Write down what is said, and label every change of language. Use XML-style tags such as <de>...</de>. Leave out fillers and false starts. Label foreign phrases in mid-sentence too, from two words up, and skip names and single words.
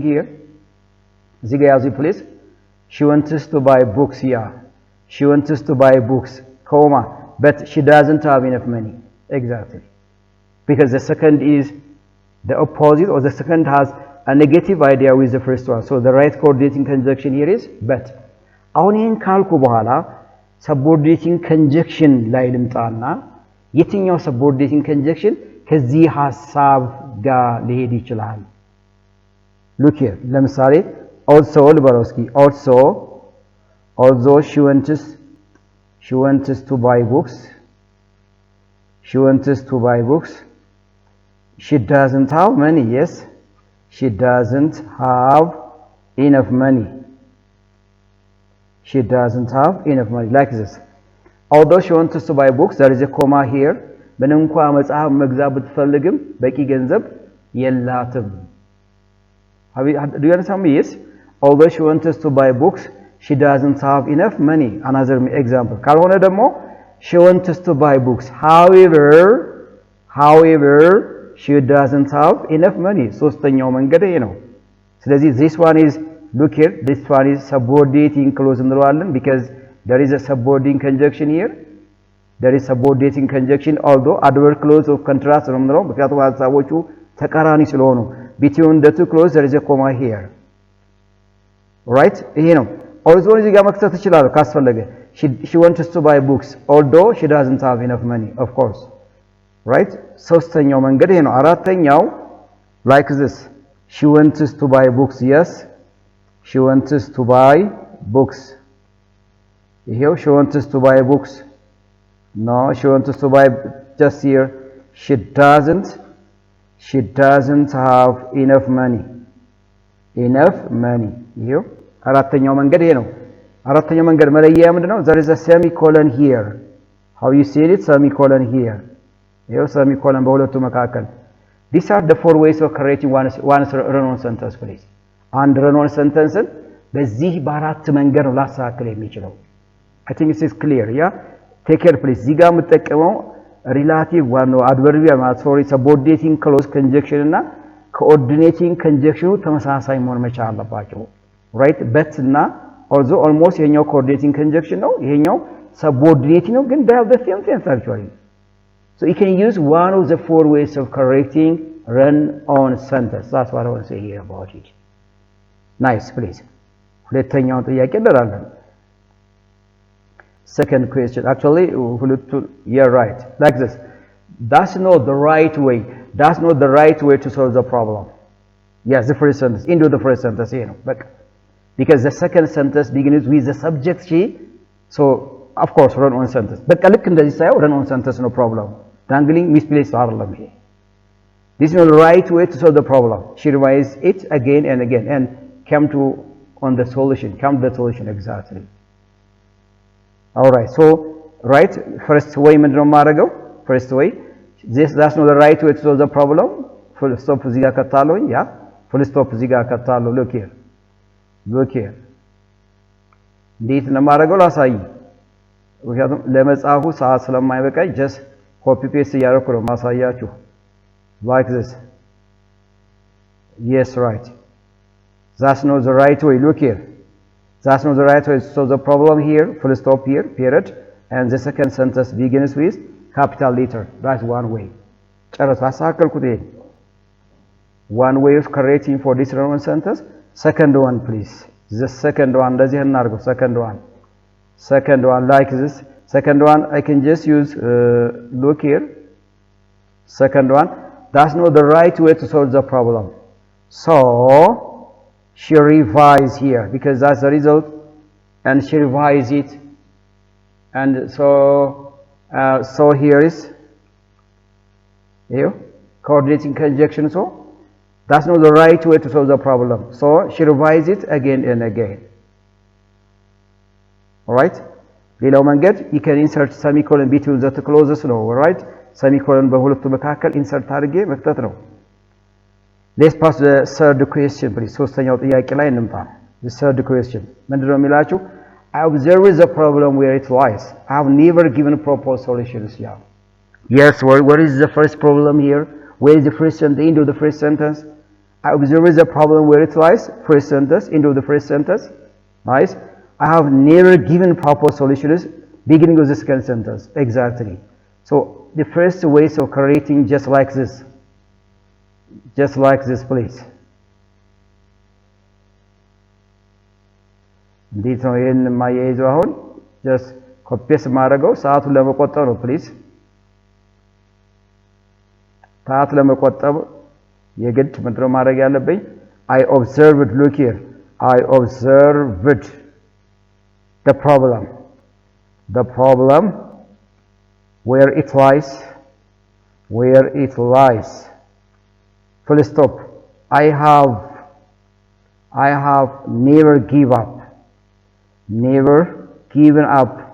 <en>here zigayazi please she wants to buy books yeah she wants to buy books but she doesn't have enough money exactly because the second is the opposite or the second has a negative idea with the first one so the right coordinating conjunction here is but</en> <am>አሁን ይሄን ካልኩ በኋላ</am> <en>subordinating conjunction</en> <am>ላይ ልምጣና የትኛው</am> <en>subordinating conjunction</en> <am>ከዚህ ሐሳብ ጋር ሊሄድ ይችላል</am> <en>look here ለምሳሌ also ልበሮስኪ although she wants to buy books she doesn't have money yes she doesn't have enough money like this although she wants to buy books there is a comma here</en> <am>ምንም እንኳን መጽሐፍ መግዛት ብትፈልግም በቂ ገንዘብ የላትም</am> <en>do you understand me yes although she wants to buy books she doesn't have enough money another example</en> <am>ካልሆነ ደግሞ</am> <en>she wants to buy books however she doesn't have enough money</en> <am>ሶስተኛው መንገድ ይሄ ነው ስለዚህ</am> <en>this one is look here, this one is subordinating clause እንለዋለን because there is a subordinating conjunction here. There is subordinating conjunction, although adverb clause of contrast</en> <am>ነው የምንለው ምክንያቱም ሐሳቦቹ ተቃራኒ ስለሆኑ</am> <en>between the two clauses there is a comma here. Right?</en> <am>ይሄ ነው</am> <en>although</en> <am>እዚህ ጋር መክተት ይችላል ካስፈለገ</am> <en>she wants to buy books although she doesn't have enough money, of course. Right?</en> <am>ሶስተኛው መንገድ ይሄ ነው። አራተኛው</am> <en>like this, she wants to buy books. Yes, she wants to buy books. Here she wants to buy books. No, she wants to buy just here. She doesn't have enough money.</en> <am>Here አራተኛው መንገድ ይሄ ነው። አራተኛው መንገድ መለያ ምንድነው?</am> <en>there is a semicolon here. How you see it? Semicolon here.</en> <am>ይሄው semicolon በሁለቱ መካከል.</am> <en>These are the four ways of creating one run-on sentence, please.</en> <am>አንድ</am> <en>run-on sentence</en> <am>በዚህ በአራት መንገድ ነው ላስተካክል የሚችለው።</am> <en>I think this is clear. Yeah, take care please.</en> <am>እዚህ ጋር የምጠቀመው</am> <en>relative one</en> <am>ነው adverbial ማለት</am> <en>subordinating clause conjunction</en> <am>እና</am> <en>coordinating conjunction</en> <am>ተመሳሳይ መሆን መቻል አለባቸው። right?</am> <en>but እና although almost ይሄኛው coordinating conjunction</en> <am>ነው ይሄኛው subordinating ነው ግን</am> <en>they have the same sense actually. So you can use one of the four ways of correcting run-on sentence. That's what I want to say here about it. Nice, please.</en> <am>ሁለተኛው ጥያቄ እንላለን.</am> <en>Second question. Actually, you're right. Like this. That's not the right way. That's not the right way to solve the problem. Yes, the first sentence. Into the first sentence, you know. But because the second sentence begins with the subject she. So, of course, run-on sentence. But look in this side, run-on sentence, no problem. Dangling misplaced arlam here. This is not the right way to solve the problem. She revised it again and again and came to the solution exactly. All right. So, right, first way</en> <am>ምንድነው ማድረገው?</am> <en>First way, that's not the right way to solve the problem. Full stop</en> <am>እዚህ ጋር ከታለሁኝ ያ</am> <en>full stop</en> <am>እዚህ ጋር ከታለሁ</am> <en>look here.</en> <am>እንዴት ነው ማድረገው ላሳይ። ምክንያቱም ለመጻፉ ሰዓት ስለማይበቃኝ</am> <en>just copy paste</en> <am>እያደረኩ ነው ማሳያችሁ</am> <en>like this. Yes, right. That's not the right way. Look here. That's not the right way. So the problem here, full stop here, period, and the second sentence begins with capital letter. That's one way.</en> <am>ጨረስ አሳከልኩት ይሄ</am> <en>one way of correcting for this Roman sentence. Second one, please. The second one</en> <am>እንደዚህ እናድርገው.</am> <en>Second one like this. Second one I can just use look here. Second one, that's not the right way to solve the problem. So she revised here because that's the result and she revised it and so here is here coordinating conjunction. So that's not the right way to solve the problem. So she revised it again and again. All right?</en> <am>ሌላው መንገድ</am> <en>you can insert semicolon between the two clauses ነው right? semicolon</en> <am>በሁለቱ መካከል</am> <en>insert</en> <am>አድርጌ መክተት ነው።</am> <en>Let's pass the third question please.</en> <am>ሶስተኛው ጥያቄ ላይ እንምጣ.</am> <en>The third question</en> <am>ምንድነው የሚላችሁ?</am> <en>I observe the problem where it lies. I have never given proper solutions. Yeah. Yes, what is the first problem here? Where is the first sentence into the first sentence? I observe the problem where it lies. First sentence into the first sentence. Nice. I have never given proper solutions beginning of the second sentence. Exactly. So the first ways of correcting just like this. Just like this, please.</en> <am>እንዴት ነው ይሄን ማያይዘው አሁን just ኮፒስ ማድረገው ሰዓቱን ለመቆጠብ ነው please. ሰዓት ለመቆጠብ የግድ ምንድነው ማድረግ ያለብኝ?</am> <en>I observed, look here. I observed the problem where it lies. Full stop. I have never given up.</en>